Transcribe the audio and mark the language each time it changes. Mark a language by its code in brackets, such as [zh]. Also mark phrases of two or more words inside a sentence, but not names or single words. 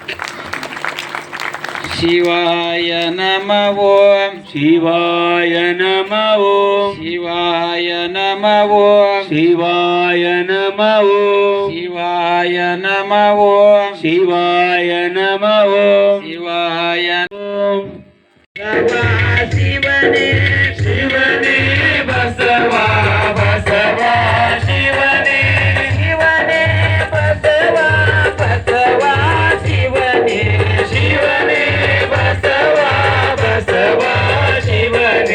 [sa] ಶಿವಾಯ ನಮಃ ಓಂ ಶಿವಾಯ ನಮಃ ಓಂ ಶಿವಾಯ ನಮಃ ಓಂ ಶಿವಾಯ ನಮಃ ಓಂ ಶಿವಾಯ ನಮಃ ಓಂ ಶಿವಾಯ ನಮಃ ಓಂ ಶಿವಾಯ ಓಂ. [kn] ಶಿವನೇ ಶಿವನೇ ಬಸವ ಬಸವ ಶಿವನೇ ಶಿವನೇ ಬಸವ ಬಸವ ಶಿವನೇ ಶಿವನೇ ಬಸವ ಬಸವ ಶಿವನೇ